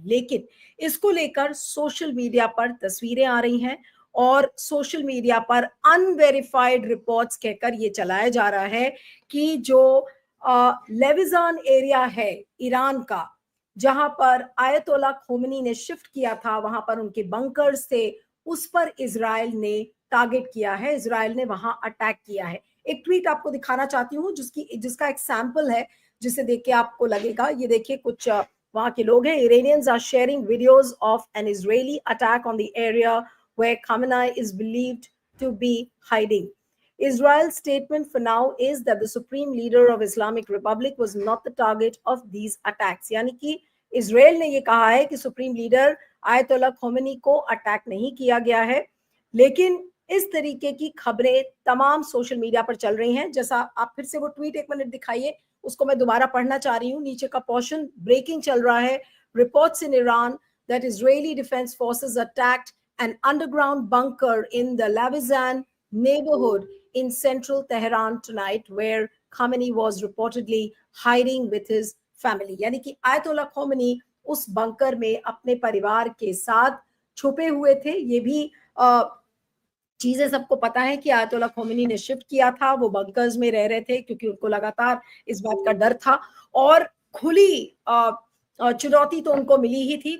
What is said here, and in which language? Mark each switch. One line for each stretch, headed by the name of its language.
Hindi: लेकिन इसको लेकर सोशल मीडिया पर तस्वीरें आ रही हैं और सोशल मीडिया पर अनवेरिफाइड रिपोर्ट्स कहकर ये चलाया जा रहा है कि जो लेविजान एरिया है ईरान का, जहां पर आयतोला खोमनी ने शिफ्ट किया था, वहां पर उनके बंकर्स थे, उस पर इजराइल ने टारगेट किया है, इजराइल ने वहां अटैक किया है। एक ट्वीट आपको दिखाना चाहती हूँ जिसका एक सैंपल है, जिसे देख के आपको लगेगा। ये देखिए, कुछ वहां के लोग हैं।
English: Iranians are sharing videos of an Israeli attack on the area where Khamenei is believed to be hiding. Israel's statement for now is that the supreme leader of Islamic Republic was not the target of these attacks.
Hindi: यानी कि Israel ने ये कहा है कि supreme leader आयतोल्ला Khomeini को attack नहीं किया गया है। लेकिन इस तरीके की खबरें तमाम सोशल मीडिया पर चल रही हैं। जैसा आप फिर से वो ट्वीट एक मिनट दिखाइए, उसको मैं दोबारा पढ़ना चाह रही हूँ। नीचे का पोर्शन ब्रेकिंग चल रहा है।
English: Reports in Iran that Israeli defense forces attacked an underground bunker in the Lavizan neighborhood in central Tehran tonight, where Khamenei was reportedly hiding with his family.
Hindi: यानी कि आयतोल्ला खोमेनी उस बंकर में अपने परिवार के साथ छुपे हुए थे। ये भी चीजें सबको पता है कि आयतोल्ला खोमेनी ने शिफ्ट किया था, वो बंकर्स में रह रहे थे क्योंकि उनको लगातार इस बात का डर था। और खुली चुनौती तो उनको मिली ही थी।